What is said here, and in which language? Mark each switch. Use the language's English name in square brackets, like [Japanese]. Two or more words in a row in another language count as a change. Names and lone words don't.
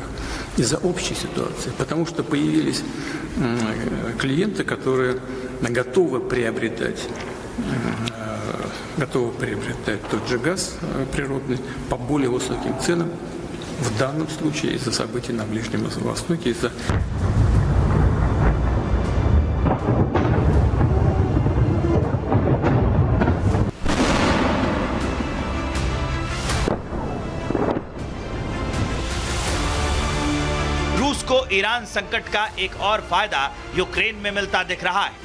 [Russian] Из-за общей ситуации, потому что появились клиенты, которые готовы приобретать тот же газ природный по более высоким ценам, в данном случае из-за событий на Ближнем Востоке, из-за... [Hindi] रूस को ईरान संकट का एक और फायदा यूक्रेन में मिलता दिख रहा है।